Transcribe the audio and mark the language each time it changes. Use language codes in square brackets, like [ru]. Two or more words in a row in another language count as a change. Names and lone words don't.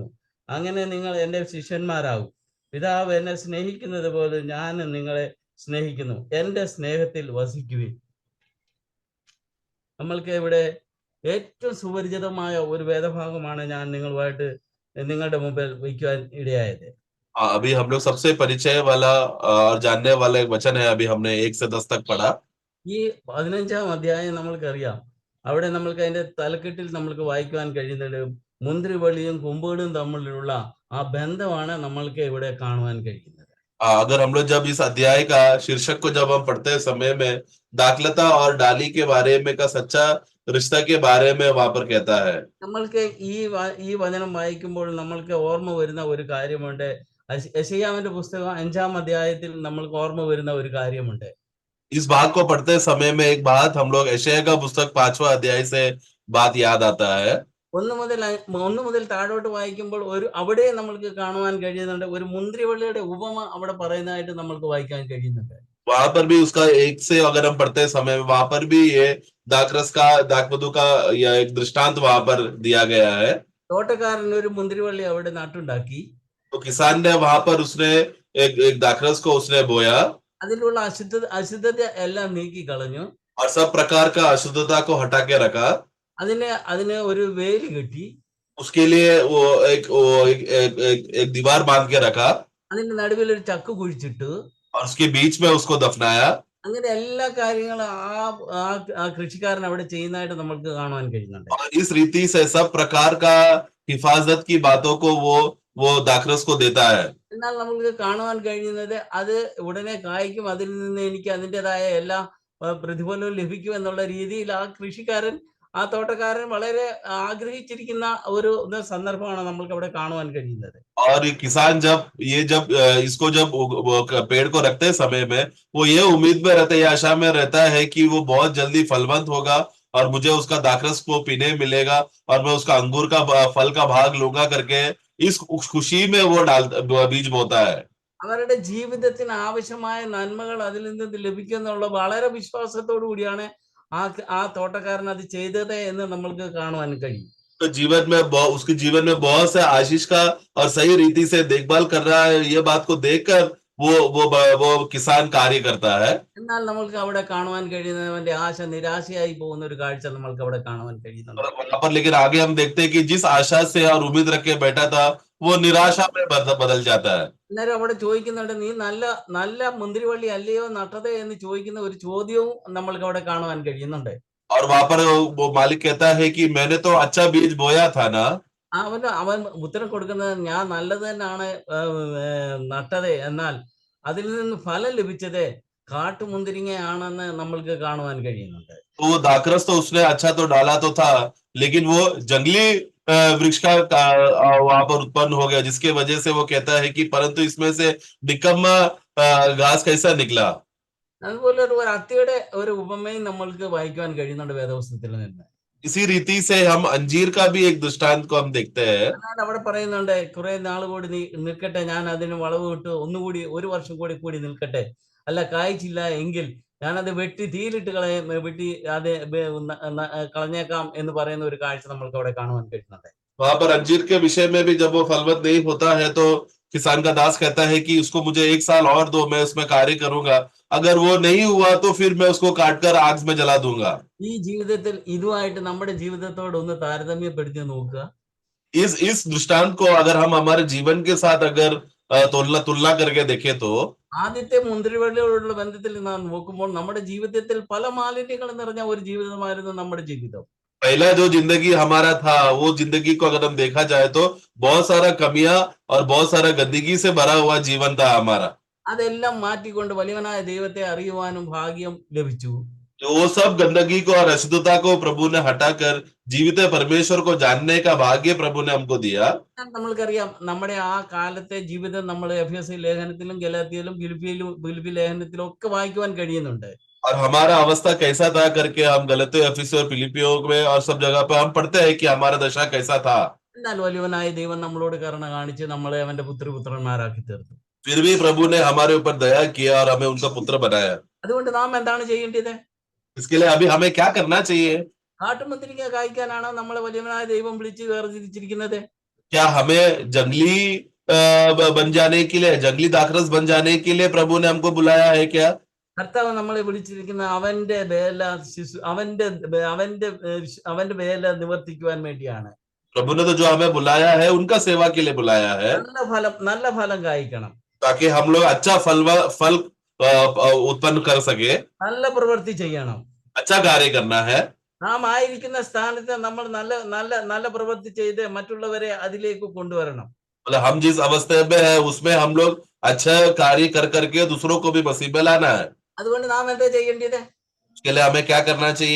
[ml] അങ്ങനെ നിങ്ങൾ എൻ്റെ ശിഷ്യന്മാരാകും. പിതാവ് എന്നെ സ്നേഹിക്കുന്നത് പോലെ ഞാൻ നിങ്ങളെ സ്നേഹിക്കുന്നു. എൻ്റെ സ്നേഹത്തിൽ വസിക്കുവിൻ. നമ്മൾക്ക് ഇവിടെ ഏറ്റവും സുപരിചിതമായ ഒരു വേദഭാഗമാണ് ഞാൻ നിങ്ങളുടെ മുമ്പിൽ വയ്ക്കുവാൻ ഇടയായത്. [hi] अभी हम लोग सबसे परिचय वाला और जानने वाला एक वचन है। अभी हमने 1 से 10 तक पढ़ा। [ml] ഈ 15-ാം അധ്യായം നമ്മൾക്കറിയാം. അവിടെ നമ്മൾക്ക് അതിന്റെ തലക്കെട്ടിൽ നമ്മൾക്ക് വായിക്കുവാൻ കഴിയുന്നത് മുന്തിരിവള്ളിയും കൊമ്പുകളും തമ്മിലുള്ള ആ ബന്ധമാണ് നമ്മൾക്ക് ഇവിടെ കാണുവാൻ കഴിയുന്നത്. [hi] अगर हम लोग जब इस अध्याय का शीर्षक को जब हम पढ़ते समय में दाखलता और डाली के बारे में का सच्चा रिश्ता के बारे में वहां पर कहता है। [ml] നമ്മൾക്ക് ഈ വചനം വായിക്കുമ്പോൾ നമ്മൾക്ക് ഓർമ്മ വരുന്ന ഒരു കാര്യമുണ്ട്. യെശയ്യാവിന്റെ പുസ്തകം 5-ാം അധ്യായത്തിൽ നമ്മൾക്ക് ഓർമ്മ വരുന്ന ഒരു കാര്യമുണ്ട്. [hi] इस भाग को पढ़ते समय में एक बात हम लोग यशायाह का पुस्तक 5वां अध्याय से बात याद आता है। [ml] 1 മുതൽ താഴോട്ട് വായിക്കുമ്പോൾ അവിടെ നമ്മൾക്ക് കാണുവാൻ കഴിയുന്നുണ്ട്, ഒരു മുന്തിരിവള്ളിയുടെ ഉപമ അവിടെ പറയുന്നതായിട്ട് നമ്മൾക്ക് വായിക്കാൻ കഴിയുന്നുണ്ട്. [hi] वहां पर भी उसका 1 से अगर हम पढ़ते समय में वहां पर भी ये दाखवधु का यह एक दृष्टांत वहां पर दिया गया है। [ml] തോട്ടക്കാരൻ ഒരു മുന്തിരിവള്ളി അവിടെ നട്ടുണ്ടാക്കി. [hi] तो किसान ने वहां पर उसने एक दाखरस को उसने बोया, [ml] അതിലുള്ള അശുദ്ധത എല്ലാം നീക്കി കളഞ്ഞു. [hi] और सब प्रकार का अशुद्धता को हटा के रखा. [ml] അതിന് ഒരു വേലി കെട്ടി. [hi] उसके लिए वो एक दीवार बांध के रखा. [ml] അതിന്റെ നടുവിൽ ഒരു ചക്ക് കുഴിച്ചിട്ടു. [hi] और उसके बीच में उसको दफनाया. [ml] അങ്ങനെ എല്ലാ കാര്യങ്ങളും ആ ആ കൃഷിക്കാരൻ അവിടെ ചെയ്യുന്നതായിട്ട് നമുക്ക് കാണുവാൻ കഴിയുന്നുണ്ട്. [hi] और इस रीति से सब प्रकार का हिफाजत की बातों को वो दाखरस को देता है। [ml] എന്നാൽ നമുക്ക് കാണുവാൻ കഴിയുന്നത് അത് ഉടനെ കായ്ക്കും. അതിൽ നിന്ന് എനിക്ക് അതിൻ്റെതായ എല്ലാ പ്രതിഫലവും ലഭിക്കും എന്നുള്ള രീതിയിൽ ആ കൃഷിക്കാരൻ, ആ തോട്ടക്കാരൻ വളരെ ആഗ്രഹിച്ചിരിക്കുന്ന ഒരു സന്ദർഭമാണ് നമ്മൾക്ക് അവിടെ കാണുവാൻ കഴിയുന്നത്. [hi] और ये किसान जब इसको जब पेड़ को रखते समय में वो ये उम्मीद में रहता है, ये आशा में रहता है कि वो बहुत जल्दी फलवंत होगा और मुझे उसका दाखरस को पीने मिलेगा और मैं उसका अंगूर का फल का भाग लूंगा करके इस खुशी में वो बीज बोता है। [ml] അവരുടെ ജീവിതത്തിന് ആവശ്യമായ നന്മകൾ അതിൽ നിന്ന് ലഭിക്കുമെന്നുള്ള വളരെ വിശ്വാസത്തോടു കൂടിയാണ് ആ തോട്ടക്കാരൻ അത് ചെയ്തത് എന്ന് നമ്മൾക്ക് കാണുവാൻ കഴിയും. [hi] तो उसके जीवन में बहुत से आशीष का और सही रीति से देखभाल कर रहा है, ये बात को देखकर वो किसान कार्य करता है। [ml] എന്നാൽ നമ്മൾക്ക് അവിടെ കാണുവാൻ കഴിയുന്നത് അവന്റെ ആശ നിരാശയായി പോകുന്ന ഒരു കാഴ്ച നമ്മൾക്ക് അവിടെ കാണുവാൻ കഴിയുന്നുണ്ട്. [hi] और वहां पर लेकिन आगे हम देखते हैं कि जिस आशा से और उम्मीद रख के बैठा था वो निराशा में बदल जाता है। [ml] അന്നേരം അവിടെ ചോദിക്കുന്നുണ്ട്, നീ നല്ല നല്ല മുന്തിരിവള്ളി അല്ലയോ നട്ടത് എന്ന് ചോദിക്കുന്ന ഒരു ചോദ്യവും നമ്മൾക്ക് അവിടെ കാണുവാൻ കഴിയുന്നുണ്ട്. [hi] और वहां पर वो मालिक कहता है कि मैंने तो अच्छा बीज बोया था ना। [ml] അവൻ ഉത്തരം കൊടുക്കുന്നത്, ഞാൻ നല്ലത് തന്നെയാണ് നട്ടത്, എന്നാൽ അതിൽ നിന്ന് ഫലം ലഭിച്ചത് കാട്ടുമുന്തിരിങ്ങയാണെന്ന് നമ്മൾക്ക് കാണുവാൻ കഴിയുന്നുണ്ട്. [hi] तो वो दाखरस तो उसने अच्छा तो डाला तो था, लेकिन वो जंगली वृक्ष का वहां पर उत्पन्न हो गया, जिसके वजह से वो कहता है कि परंतु इसमें से निकम्मा घास कैसा निकला। [ml] അതുപോലെ ഒരു അത്തിയുടെ ഒരു ഉപമയും നമ്മൾക്ക് വായിക്കുവാൻ കഴിയുന്നുണ്ട് വേദപുസ്തകത്തിൽ നിന്ന്. [hi] इसी रीति से हम अंजीर का भी एक दृष्टांत को हम देखते हैं। [ml] എന്നാൽ അവിടെ പറയുന്നുണ്ട്, കുറെ നാൾ കൂടി നിൽക്കട്ടെ, ഞാൻ അതിന് വളവ് ഇട്ട് ഒന്നുകൂടി ഒരു വർഷം കൂടി നിൽക്കട്ടെ, അല്ല കായ്ച്ചില്ല എങ്കിൽ ഞാനത് വെട്ടി തീയിലിട്ട് വെട്ടി അത് കളഞ്ഞേക്കാം എന്ന് പറയുന്ന ഒരു കാഴ്ച നമ്മൾക്ക് അവിടെ കാണുവാൻ കഴിയുന്നുണ്ട്. [hi] वहां पर अंजीर के विषय में भी जब वो फलवत नहीं होता है तो किसान का दास कहता है कि उसको मुझे 1 साल और दो, मैं उसमें कार्य करूंगा, अगर वो नहीं हुआ तो फिर मैं उसको काटकर आग में जला दूंगा। [ml] ഈ ജീവിതത്തിൽ ഇതുമായിട്ട് നമ്മുടെ ജീവിതത്തോട് ഒന്ന് താരതമ്യപ്പെടുത്തി നോക്കുക. [hi] इस दृष्टांत को अगर हम हमारे जीवन के साथ अगर तुलना करके देखें तो [ml] ആദ്യത്തെ മുന്തിരിവള്ളിയോടുള്ള ബന്ധത്തിൽ നാം നോക്കുമ്പോൾ നമ്മുടെ ജീവിതത്തിൽ പല മാലിന്യങ്ങൾ നിറഞ്ഞ ഒരു ജീവിതമായിരുന്നു നമ്മുടെ ജീവിതം. [hi] पहला जो जिंदगी हमारा था वो जिंदगी को अगर हम देखा जाए तो बहुत सारा कमियां और बहुत सारा गंदगी से भरा हुआ जीवन था हमारा। [ml] അതെല്ലാം മാറ്റിക്കൊണ്ട് വലിയവനായ ദൈവത്തെ അറിയുവാനും ഭാഗ്യം ലഭിച്ചു. [hi] वो सब गंदगी को और अशुद्धता को प्रभु ने हटाकर जीवित परमेश्वर को जानने का भाग्य प्रभु ने हमको दिया। [ml] നമ്മൾക്കറിയാം, നമ്മുടെ ആ കാലത്തെ ജീവിതം നമ്മൾ എഫെസി ലേഖനത്തിലും ഗലാത്യയിലും ഫിലിപ്പി ലേഖനത്തിലും ഒക്കെ വായിക്കുവാൻ കഴിയുന്നുണ്ട്. [hi] और हमारा अवस्था कैसा था करके हम गलतियों एफिसियों और फिलिपियों में और सब जगह पे हम पढ़ते हैं कि हमारा दशा कैसा था। [ml] എന്നാൽ വലിയവനായ ദൈവം നമ്മളോട് കരുണ കാണിച്ച് നമ്മളെ അവന്റെ പുത്രന്മാരാക്കി തീർത്തു. [hi] फिर भी प्रभु ने हमारे ऊपर दया किया और हमें उनका पुत्र बनाया। [ml] അതുകൊണ്ട് നാം എന്താണ് ചെയ്യേണ്ടത്? [hi] इसके लिए अभी हमें क्या करना चाहिए? [ml] കാട്ടുമുന്തിരിങ്ങ കായ്ക്കാനാണോ നമ്മളെ വലിയവനായ ദൈവം വിളിച്ച് വേർതിരിച്ചിരിക്കുന്നത്? [hi] क्या हमें जंगली बन जाने के लिए, जंगली दाखरस बन जाने के लिए प्रभु ने हमको बुलाया है क्या? [ml] കർത്താവ് നമ്മളെ വിളിച്ചിരിക്കുന്ന അവന്റെ വേല അവന്റെ വേല നിവർത്തിക്കുവാൻ വേണ്ടിയാണ്. [hi] प्रभु ने तो जो हमें बुलाया है उनका सेवा के लिए बुलाया है, [ml] നല്ല ഫലം കായ്ക്കണം, [hi] ताकि हम लोग अच्छा फल उत्पन्न कर सके, [ml] നല്ല പ്രവൃത്തി ചെയ്യണം. [hi] अच्छा कार्य करना है। [ml] നാം ആയിരിക്കുന്ന സ്ഥാനത്ത് നമ്മൾ നല്ല പ്രവൃത്തി ചെയ്ത് മറ്റുള്ളവരെ അതിലേക്ക് കൊണ്ടുവരണം. [hi] मतलब हम जिस अवस्था में है उसमें हम लोग अच्छा कार्य कर करके दूसरों को भी मसीह में लाना है। [ml] അതുകൊണ്ട് നാം എന്താ ചെയ്യേണ്ടത്? [hi] उसके लिए हमें क्या करना चाहिए?